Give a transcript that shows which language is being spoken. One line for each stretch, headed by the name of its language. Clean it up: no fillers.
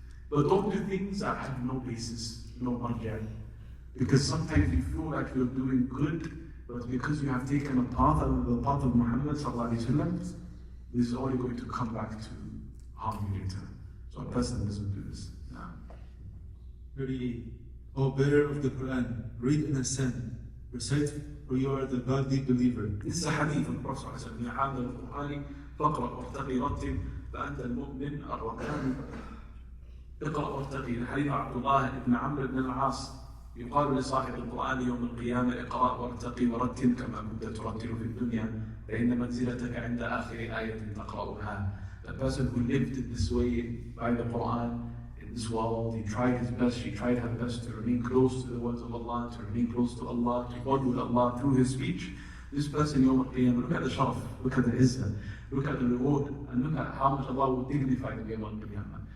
English: But don't do things that have no basis, no marjah. Because sometimes you feel like you're doing good, but because you have taken a path, the path of Muhammad sallallahu alaihi wasallam, this is only going to come back to harm you later. So a person doesn't do this. No. 38. O bearer of the Quran, read and assent. Recite, for you are the godly believer. This is a hadith of the Prophet sallallahu alaihi wasallam.
Arabic: يا حامل القرآن فاقرأ وارتقي رتل فأنت المؤمن الركان. اقرأ وارتقي. الحديث عبد الله بن عمرو بن العاص يقال لصاحب القرآن يوم القيامة اقرأ وارتقي ورتل كما كنت ترتل في الدنيا فإن منزلتك عند آخر آية تقرأها.
English: The person who lived in this way by the Quran in this world, he tried his best, she tried her best to remain close to the words of Allah, to remain close to Allah, to bond with Allah through his speech. This person, Yawm al-Qiyamah, look at the sharaf, look at the izzah, look at the reward, and look at how much Allah will dignify them Yawm al-Qiyamah.